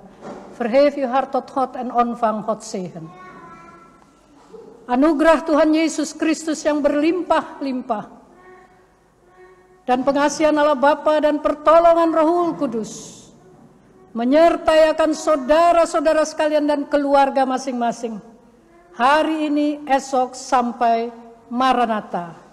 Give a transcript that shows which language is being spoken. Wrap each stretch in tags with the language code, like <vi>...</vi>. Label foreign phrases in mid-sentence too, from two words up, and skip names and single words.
<nl>Verhef je hart tot God en ontvang Gods zegen.</nl> <id>Anugerah Tuhan Yesus Kristus yang berlimpah-limpah dan pengasihan Allah Bapa dan pertolongan Roh Kudus menyertai akan saudara-saudara sekalian dan keluarga masing-masing hari ini, esok, sampai Maranatha.</id>